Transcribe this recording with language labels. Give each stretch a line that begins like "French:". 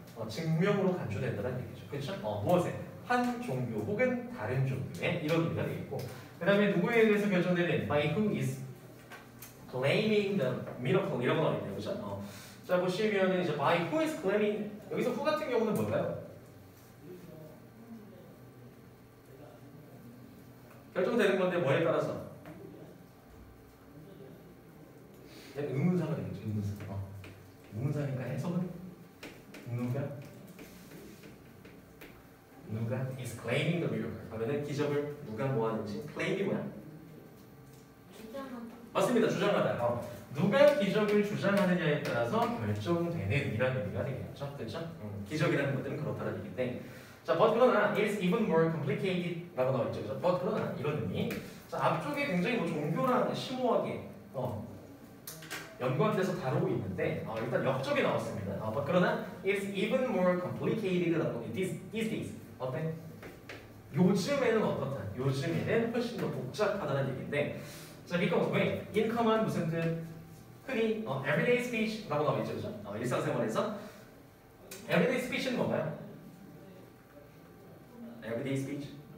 Korean: 증명으로 간주된다는 얘기죠. 그렇죠? 무엇에? 한 종교 혹은 다른 종교에 이런 의미가 되겠고, 그 다음에 누구에 의해서 결정되는
English: by who is claiming the miracle
Korean: 이라고 나와 있네요. 그렇죠? 자, 보시면 이제 by who is claiming, 여기서 who 같은 경우는 뭘까요? 결정되는 건데 뭐에 따라서? 의문사가 되겠죠. 의문사. 의문사니까 해석은 누가
English: is claiming the miracle.
Korean: 그러면 기적을 누가 뭐하는지 claim이 뭐야? 주장하다. 맞습니다. 주장하다. 누가 기적을 주장하느냐에 따라서 결정되는 이라는 의미가 되겠죠. 그렇죠? 기적이라는 것들은 그렇다는 얘기인데, 자, but 그러나
English: it is even more complicated
Korean: 라고 나와 있죠. 그렇죠? but 그러나 이런 의미. 자, 앞쪽에 굉장히 뭐 종교랑 심오하게 연관돼서 다루고 있는데 일단 역적이 나왔습니다.
English: but
Korean: 그러나
English: it is even more complicated라고 these days.
Korean: 어때? 요즘에는 어떻다? 요즘에는 훨씬 더 복잡하다는 얘기인데, 자, because 왜? income은 무슨 뜻? 흔히 everyday speech라고 나와 있죠, 그죠? 일상생활에서 everyday speech는 뭔가요? everyday speech?